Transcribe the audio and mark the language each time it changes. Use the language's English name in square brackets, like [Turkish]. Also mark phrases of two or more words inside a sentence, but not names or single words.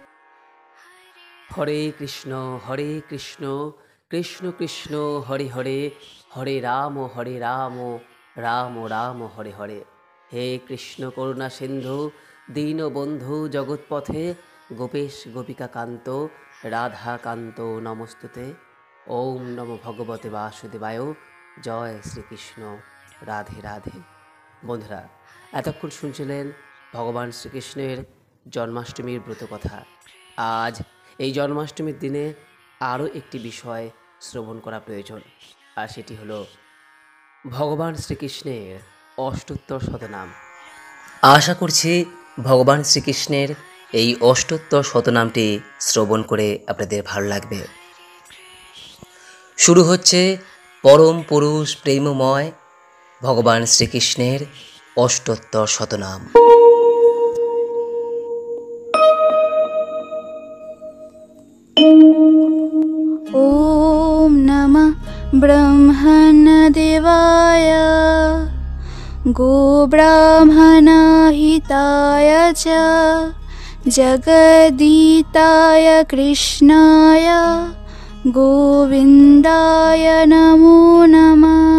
[Sanskrit] হরে কৃষ্ণ কৃষ্ণ কৃষ্ণ হরে হরে, হরে রাম রাম রাম হরে হরে। হে কৃষ্ণ করুণা সিন্ধু দীনবন্ধু জগৎপথে, গোপেশ গোপিকা কান্ত রাধাকান্ত নমস্তুতে। ওম নমো ভগবতে বাসুদেবায়। জয় শ্রীকৃষ্ণ, রাধে রাধে। [Bangla] বন্ধুরা, এতক্ষণ শুনছিলেন ভগবান শ্রীকৃষ্ণের জন্মাষ্টমীর ব্রত কথা। আজ এই জন্মাষ্টমীর দিনে আরও একটি বিষয় শ্রবণ করা প্রয়োজন, আর সেটি হলো ভগবান শ্রীকৃষ্ণের অষ্টোত্তর শতনাম। আশা করছি ভগবান শ্রীকৃষ্ণের এই অষ্টোত্তর শতনামটি শ্রবণ করে আপনাদের ভালো লাগবে। শুরু হচ্ছে পরম পুরুষ প্রেমময় ভগবান শ্রীকৃষ্ণের অষ্টোত্তর শতনাম। [Sanskrit] ॐ नमः ब्रह्मणदेवाय गोब्राह्मणहिताय च जगदीताय कृष्णाय गोविन्दाय नमो नमः।